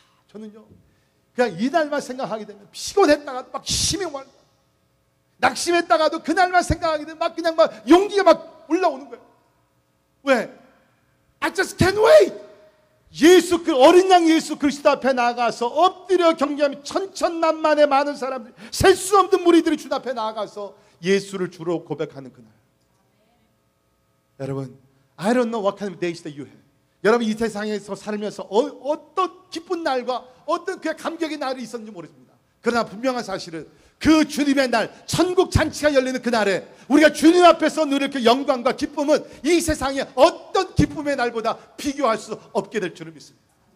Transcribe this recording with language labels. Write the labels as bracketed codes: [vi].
[ko] 저는요 그냥 이날만 생각하게 되면 피곤했다가도 막 힘이 낙심했다가도 그날만 생각하게 되면 막 그냥 막 용기가 막 올라오는 거예요. 왜? [en] I just can't wait. [ko] 그 어린 양 예수 그리스도 앞에 나가서 엎드려 경배하며 천천만만의 많은 사람들, 셀 수 없는 무리들이 주 앞에 나가서 예수를 주로 고백하는 그날. 여러분, [en] I don't know what kind of days that you have. [ko] 여러분 이 세상에서 살면서 어떤 기쁜 날과 어떤 그 감격의 날이 있었는지 모르겠습니다. 그러나 분명한 사실은 그 주님의 날, 천국 잔치가 열리는 그날에 우리가 주님 앞에서 누릴 그 영광과 기쁨은 이 세상의 어떤 기쁨의 날보다 비교할 수 없게 될 줄을 믿습니다.